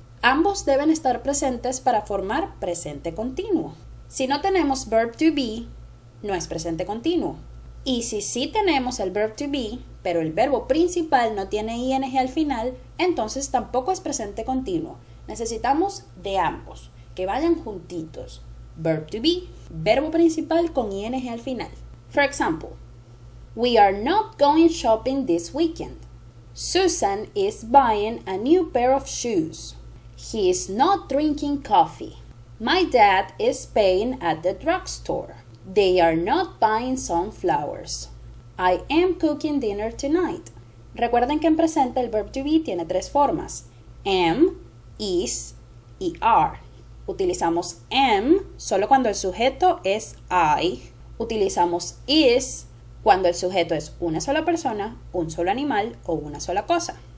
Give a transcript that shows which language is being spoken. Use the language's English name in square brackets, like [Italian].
[Spanish] Ambos deben estar presentes para formar presente continuo. Si no tenemos verb to be, no es presente continuo. Y si sí tenemos el verb to be, pero el verbo principal no tiene ing al final, entonces tampoco es presente continuo. Necesitamos de ambos, que vayan juntitos. Verb to be, verbo principal con ing al final. [English] For example, we are not going shopping this weekend. Susan is buying a new pair of shoes. He is not drinking coffee. My dad is paying at the drugstore. They are not buying sunflowers. I am cooking dinner tonight. [Spanish] Recuerden que en presente el verb to be tiene tres formas: am, is y are. Utilizamos am solo cuando el sujeto es I. Utilizamos is cuando el sujeto es una sola persona, un solo animal o una sola cosa.